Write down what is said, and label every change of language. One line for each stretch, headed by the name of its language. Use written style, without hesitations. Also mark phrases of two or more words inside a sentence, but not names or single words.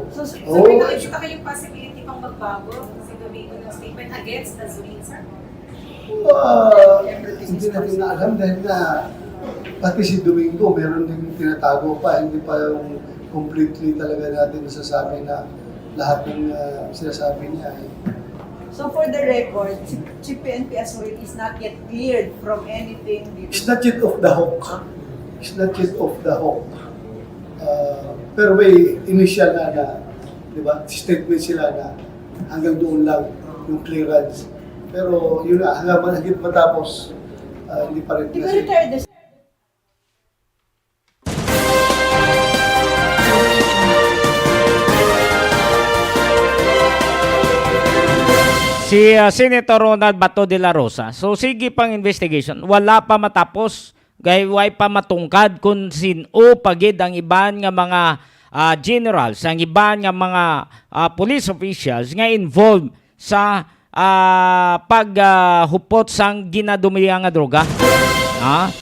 Filipino: So may nakikita kayong possibility pang magbago si Domingo ng
English: statement against
Filipino: Azurin, sir? Hindi natin na alam dahil na pati si Domingo meron din tinatago pa, hindi pa yung completely talaga natin nasasabi na lahat ng sinasabi niya.
English: So for the record, si PNP Azurin is not yet cleared from anything. It's not yet off the hook. It's not yet off the hook.
Filipino: Pero may initial na, di ba, statement sila na hanggang doon lang yung clearance. Pero yun na, hanggang matapos, hindi pa rin kasi. Si Senator Ronald Bato de la Rosa. So sige pang investigation. Wala pa matapos.
Hiligaynon: Gayway pa matungkad kung sino pagid ang iban nga mga generals, ang iban nga mga
English: police officials
Hiligaynon: nga involved sa paghupot sang ginadumiya nga droga.